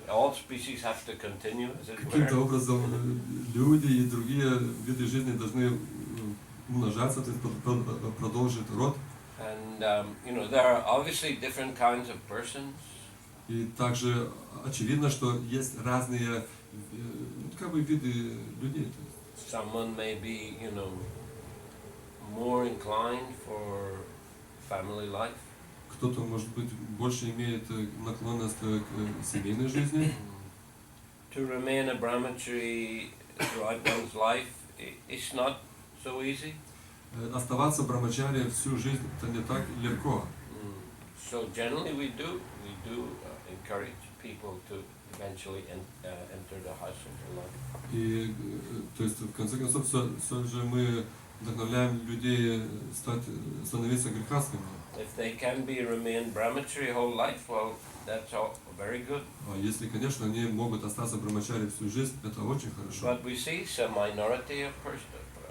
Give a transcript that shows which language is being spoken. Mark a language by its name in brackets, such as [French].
[English] All species have to continue, as it were. [Russian] Каким-то образом люди и другие виды жизни должны умножаться, то есть продолжить род. [English] And there are obviously different kinds of persons. [Russian] И также очевидно, что есть разные как бы виды людей. [English] Someone may be, more inclined for family life. [Russian] Кто-то, может быть, больше имеет наклонность к семейной жизни. [English] To remain a brahmachari throughout one's life, it's not so easy. [Russian] Оставаться брамачари всю жизнь это не так легко. [English] So generally we do encourage people to eventually enter the household life. [Russian] И то есть в конце концов все же мы вдохновляем людей становиться грехастными. [English] If they can remain brahmachari whole life, well, that's all very good. [Russian] А если, конечно, они могут остаться брамачари всю жизнь, это очень хорошо. [English] But we see some minority of person.